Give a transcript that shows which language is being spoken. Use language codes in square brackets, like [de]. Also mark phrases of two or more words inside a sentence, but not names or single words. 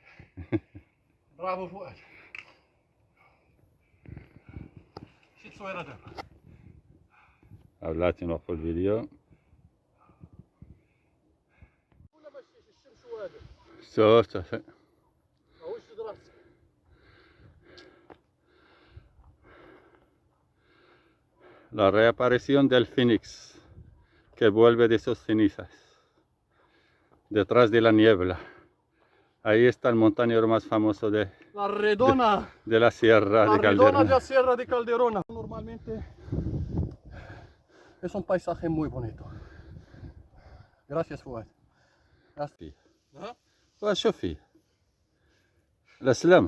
[ar] برافو فؤاد. شي تصويرة دابا. بلاتي نوقفو الفيديو. ولا ماشي الشمس وهذا. شوف ماهوش راسك. [es] La reaparición del Fénix que vuelve de sus cenizas detrás de la niebla. Ahí está el montañero más famoso de La Redona. la Sierra La de Redona de Calderón. la Sierra de Calderona. Normalmente es un paisaje muy bonito. Gracias Fuad. [ar] فيه. ها؟ وشوف فيه الأسلامة.